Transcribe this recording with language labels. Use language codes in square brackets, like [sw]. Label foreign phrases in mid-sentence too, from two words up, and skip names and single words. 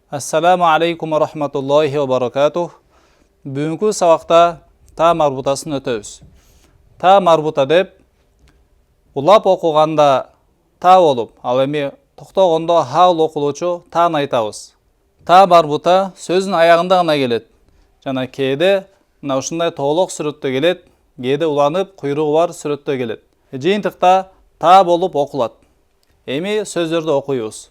[ar] السلام عليكم ورحمة الله وبركاته. [ky] Бүгінгі сабақта та марбутасын өтөбүз. Та марбута деп улап оқығанда та болуп, ал эми токтогондо хал окулуучу тааны айтабыз. Та марбута сөзүн аягында гана келет. Жана кээде мына ушундай тоолок сүрөттө келет, кээде уланып куйругу бар сүрөттө келет. Жыйынтыкта та болуп окулат. Эми сөздөрдү окуйбуз.